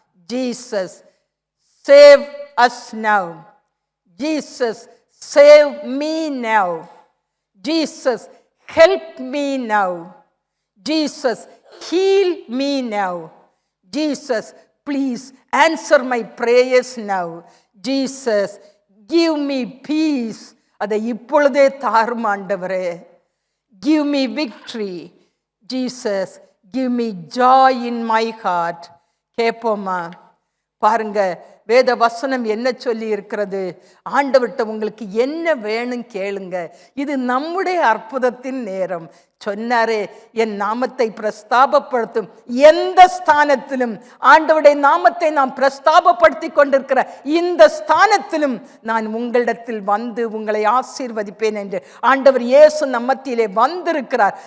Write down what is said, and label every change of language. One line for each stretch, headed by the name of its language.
English: Jesus save us now, Jesus save me now, Jesus help me now, Jesus heal me now, Jesus please answer my prayers now, Jesus give me peace.
Tamil: அதை இப்பொழுதே தாரும் ஆண்டவரே.
English: Give me victory. Jesus, give me joy in my heart.
Tamil: கேட்போமா? பாருங்க, வேத வசனம் என்ன சொல்லி இருக்கிறது? ஆண்டவர்கிட்ட உங்களுக்கு என்ன வேணும் கேளுங்க. இது நம்முடைய அற்புதத்தின் நேரம். சொன்னாரே, என் நாமத்தை பிரஸ்தாபப்படுத்தும் எந்த ஸ்தானத்திலும், ஆண்டவருடைய நாமத்தை நாம் பிரஸ்தாபப்படுத்தி கொண்டிருக்கிற இந்த ஸ்தானத்திலும் நான் உங்களிடத்தில் வந்து உங்களை ஆசீர்வதிப்பேன் என்று ஆண்டவர் இயேசு நம்மத்திலே வந்திருக்கிறார்.